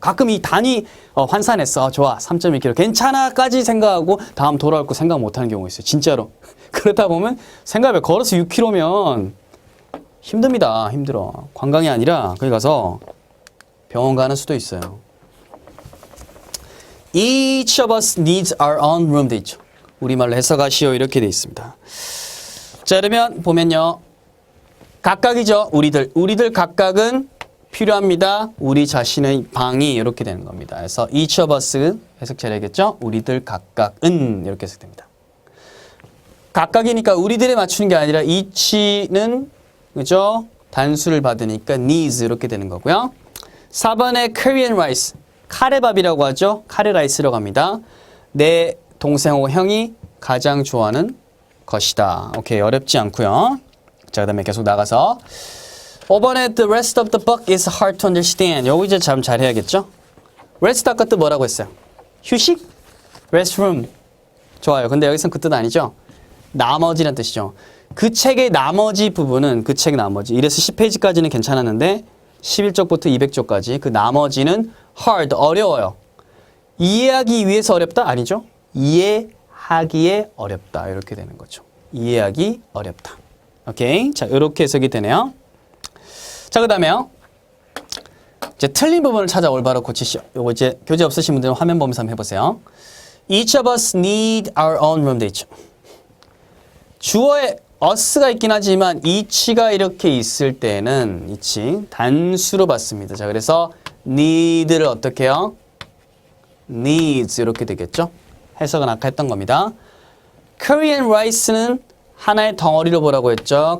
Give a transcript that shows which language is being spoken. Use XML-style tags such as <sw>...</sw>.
<ko>가끔 이 단위 환산했어. 좋아. 3.2km. 괜찮아까지 생각하고 다음 돌아올 거 생각 못하는 경우가 있어요. 진짜로. 그러다 보면 생각해 걸어서 6km면 힘듭니다. 힘들어. 관광이 아니라 거기 가서 병원 가는 수도 있어요.</ko> <en>Each of us needs our own room</en> <ko>돼 있죠. 우리말로 해석하시오 이렇게 돼 있습니다. 자 그러면 보면요. 각각이죠. 우리들 각각은 필요합니다. 우리 자신의 방이 이렇게 되는 겁니다. 그래서</ko> <en>each of us</en> <ko>해석 잘해야겠죠. 우리들 각각은 이렇게 해석됩니다. 각각이니까 우리들에 맞추는 게 아니라 each는 그죠? 단수를 받으니까 needs 이렇게 되는 거고요. 4번에 Korean rice, 카레밥이라고 하죠. 카레라이스라고 합니다. 내 동생하고 형이 가장 좋아하는 것이다. 오케이, 어렵지 않고요. 자, 그 다음에 계속 나가서 5번에</ko> <en>the rest of the book is hard to understand.</en> <ko>요거 이제 참 잘해야겠죠. rest 아까 뜻 뭐라고 했어요? 휴식? restroom. 좋아요. 근데 여기서는 그 뜻 아니죠? 나머지란 뜻이죠. 그 책의 나머지 부분은 그 책 나머지. 이래서 10페이지까지는 괜찮았는데 11쪽부터 200쪽까지 그 나머지는 hard, 어려워요. 이해하기 위해서 어렵다? 아니죠. 이해하기에 어렵다. 이렇게 되는 거죠. 이해하기 어렵다. 오케이. 자, 이렇게 해석이 되네요. 자, 그 다음에요. 이제 틀린 부분을 찾아 올바로 고치시오. 요거 이제 교재 없으신 분들은 화면 보면서 한번 해보세요.</ko> <en>Each of us need our own room</en> <ko>돼 있죠. 주어에 us가 있긴 하지만 each가 이렇게 있을 때는 each 단수로 받습니다. 자, 그래서 need를 어떻게 해요? needs 이렇게 되겠죠. 해석은 아까 했던 겁니다. Korean rice는 하나의 덩어리로 보라고 했죠.</ko>